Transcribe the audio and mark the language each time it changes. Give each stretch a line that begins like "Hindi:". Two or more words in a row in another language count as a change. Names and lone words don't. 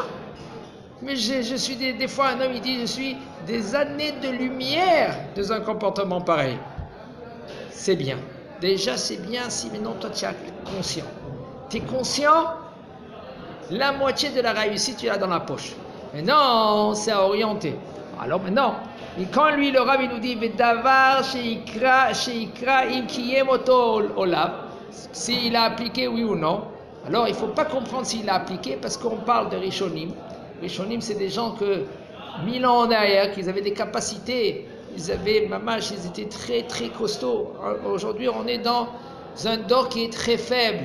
French: Mais je suis des fois, un homme, il dit, je suis des années de lumière dans un comportement pareil. C'est bien. Déjà, c'est bien si maintenant, toi, tu es conscient. Tu es conscient, la moitié de la réussite, tu l'as dans la poche. Mais non, c'est à orienter. Alors maintenant, et quand lui, le Rav, il nous dit,
Hebrew: ודבר שקרא אם קיים אותו או לאו,
French: s'il a appliqué oui ou non, Alors il ne faut pas comprendre s'il a appliqué parce qu'on parle de Rishonim. Rishonim, c'est des gens que 1000 ans en arrière, qu'ils avaient des capacités, ils étaient très très costauds. Aujourd'hui, on est dans un dor qui est très faible.